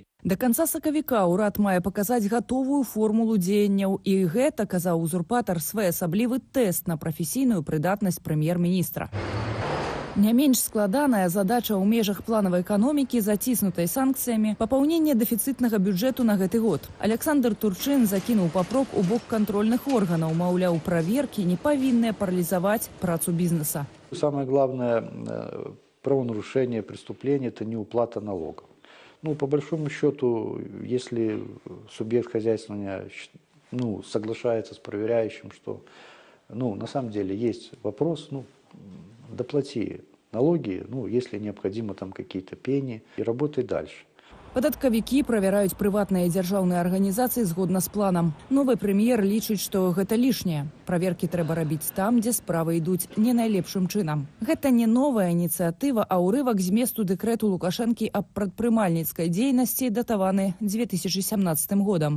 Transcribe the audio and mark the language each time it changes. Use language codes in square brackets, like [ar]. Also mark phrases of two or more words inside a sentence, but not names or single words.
[be] Да канца сакавіка ўрад мае паказаць гатовую формулу дзеянняў, і гэта, казаў узурпатар, своеасаблівы тэст на прафесійную прыдатнасць прэм'ер-міністра. Не менш складаная задача ў межах планавай эканомікі, заціснутай санкцыямі, папаўнення дэфіцытнага бюджэту на гэты год. Александр Турчын закінуў папрок у бок кантрольных органаў, маўляў, праверкі не павінны паралізаваць працу бізнеса. [ru] Самое главное правонарушение, преступление – это неуплата налогов. По большому счету, если субъект хозяйствования соглашается с проверяющим, что на самом деле есть вопрос, доплати налоги, если необходимо там какие-то пені, и работай дальше. [be] Падаткавікі правяраюць прыватныя дзяржаўныя арганізацыі згодна з планам. Новы прэм'ер лічыць, што гэта лішняе. Праверкі трэба рабіць там, дзе справы ідуць не найлепшым чынам. Гэта не новая ініцыятыва, а ўрывак зместу дэкрэту Лукашэнкі аб прадпрымальніцкай дзейнасці, датаваны 2017 годам.